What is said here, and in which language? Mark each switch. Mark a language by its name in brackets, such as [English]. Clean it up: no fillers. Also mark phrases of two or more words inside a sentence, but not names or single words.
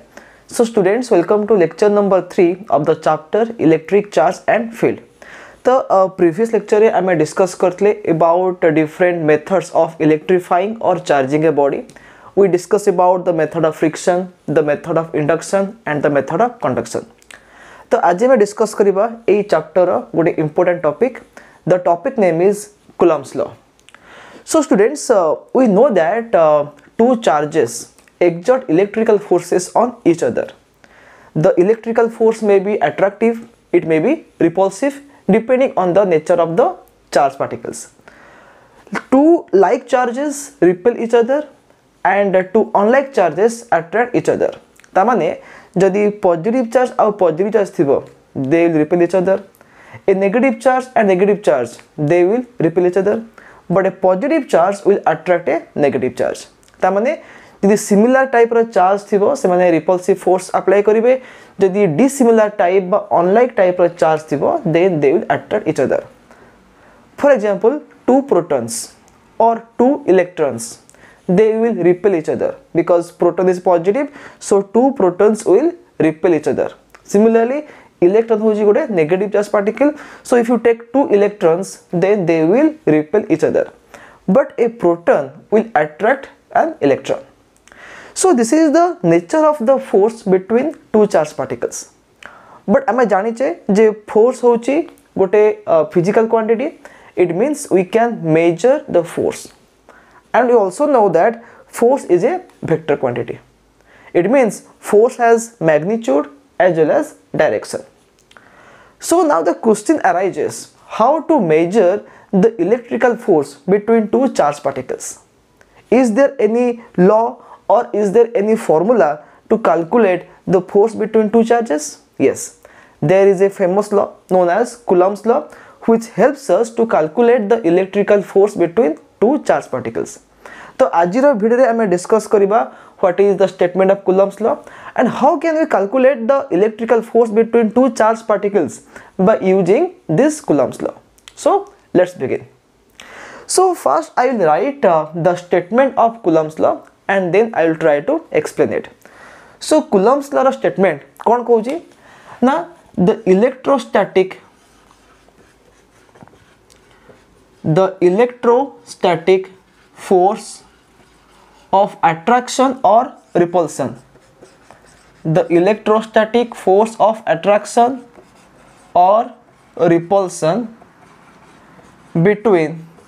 [English] So students, welcome to lecture number 3 of the chapter Electric Charge and Field. The previous lecture I may discuss about different methods of electrifying or charging a body. We discuss about the method of friction, the method of induction and the method of conduction. [Odia] ତ ଆଜି ମୁଁ ଡିସକସ କରିବା ଏ ଚାପ୍ଟର ଗୋଟେ [English] important topic. the topic name is Coulomb's law. So students, we know that two charges exert electrical forces on each other. The electrical force may be attractive, it may be repulsive depending on the nature of the charge particles. Two like charges repel each other and two unlike charges attract each other. [Odia] ତମମାନେ ଯଦି [English] positive charge और positive charge थिबो, they will repel each other. A negative charge and negative charge, they will repel each other. But a positive charge will attract a negative charge. [Odia] ତମମାନେ ଯଦି [English] similar type [Odia] रो charge ଥିବ ସେ ମାନେ [English] repulsive force apply [Odia] करिवे. [English] यदि dissimilar type बा unlike type रो charge थिबो then they will attract each other. For example, two protons or two electrons, they will repel each other because proton is positive, so two protons will repel each other. Similarly, electron [Odia] ହେଉଛି ଗୋଟେ [English] negative charge particle, so if you take two electrons then they will repel each other, but a proton will attract an electron. So this is the nature of the force between two charge particles. But [Odia] ଆମେ ଜାଣିଛେ ଯେ [English] force [Odia] ହେଉଛି ଗୋଟେ [English] physical quantity, it means we can measure the force, and we also know that force is a vector quantity. It means force has magnitude as well as direction. So now the question arises, how to measure the electrical force between two charged particles? Is there any law or is there any formula to calculate the force between two charges? Yes, there is a famous law known as Coulomb's law, which helps us to calculate the electrical force between two charged particles. [Odia] ତ ଆଜିର ଭିଡିଓ ରେ ଆମେ ଡିସକସ କରିବା [English] what is the statement of Coulomb's law and how can we calculate the electrical force between two charged particles by using this Coulomb's law. So let's begin. So first I will write the statement of Coulomb's law and then I will try to explain it. So Coulomb's law statement [Odia] କଣ କହୁଛି ନା, [English] the electrostatic force of attraction or repulsion, the electrostatic force of attraction or repulsion between